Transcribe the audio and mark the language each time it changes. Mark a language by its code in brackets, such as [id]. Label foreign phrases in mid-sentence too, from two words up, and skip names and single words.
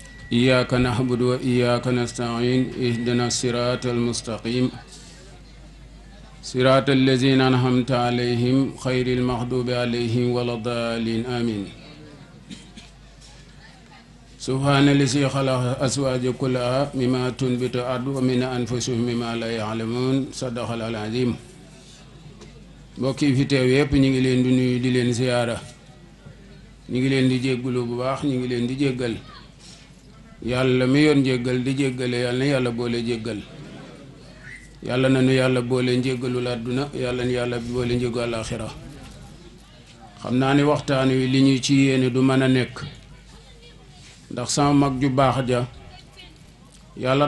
[ar] إياك نعبد وإياك نستعين اهدنا الصراط المستقيم صراط الذين أنعمت عليهم خير المغضوب عليهم ولا الضالين آمين سبحان الذي خلق أزواج كلها مما تنبت الأرض ومن أنفسهم مما لا يعلمون صدق العظيم [wo] mbokk yi fi teew yépp ñu ngi leen di nuyu di leen ziyaara ñu ngi leen di jéggalu bu baax ñu ngi leen di jéggal yàlla mi yoon jéggal di jéggale yàlla na yàlla boole jéggal yàlla na nu yàlla boole njéggalul àdduna yàlla na yàlla boole njéggal àlaxira xam naa ni waxtaan wi li ñu ci yéene du mën a nekk ndax sama mag ju baax ja yàlla